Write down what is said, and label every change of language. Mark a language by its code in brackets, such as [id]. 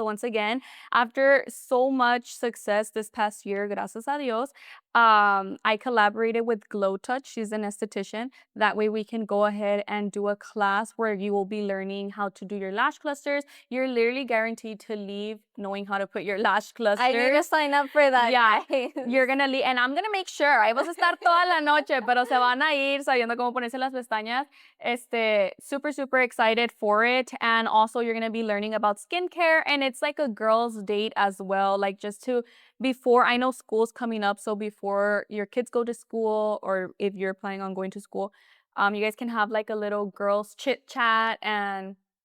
[en] So once again, after so much success this past year, [es] gracias a Dios, [en] I collaborated with Glow Touch. She's an esthetician. That way we can go ahead and do a class where you will be learning how to do your lash clusters. You're literally guaranteed to leave knowing how to put your lash clusters. I need to sign up for that. Yeah, guys. you're gonna leave, and I'm gonna make sure. [es] Ahí vas a estar toda la noche, pero se van a ir sabiendo cómo ponerse las pestañas. [en] Super, super excited for it. And also, you're gonna be learning about skincare, and it's like a girls' date as well. Like just to before, I know school's coming up, so before your kids go to school, or if you're planning on going to school, you guys can have like a little girls chit chat and.